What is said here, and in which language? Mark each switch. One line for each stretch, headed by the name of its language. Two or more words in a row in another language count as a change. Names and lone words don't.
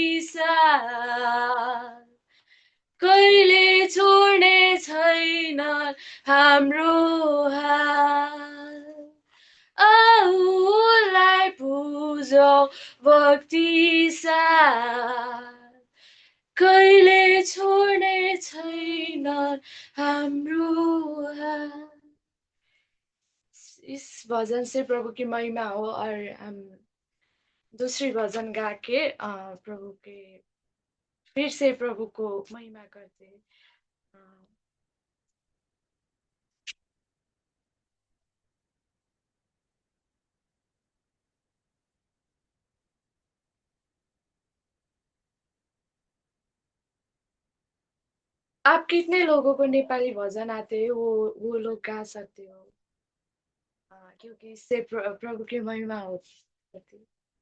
Nepali: साथ कहिले छोड्ने छैन हाम्रो हात उनलाई पूजाऊ भक्ति साथ कहिले छोड्ने छैन हाम्रो हात।
Hindi: इस भजन से प्रभु की महिमा हो और हम दूसरी भजन गा के प्रभु के फिर से प्रभु को महिमा करते हैं। आप कितने लोगों को नेपाली भजन आते हैं वो लोग गा सकते हो क्योंकि इससे प्रभु की महिमा होती है।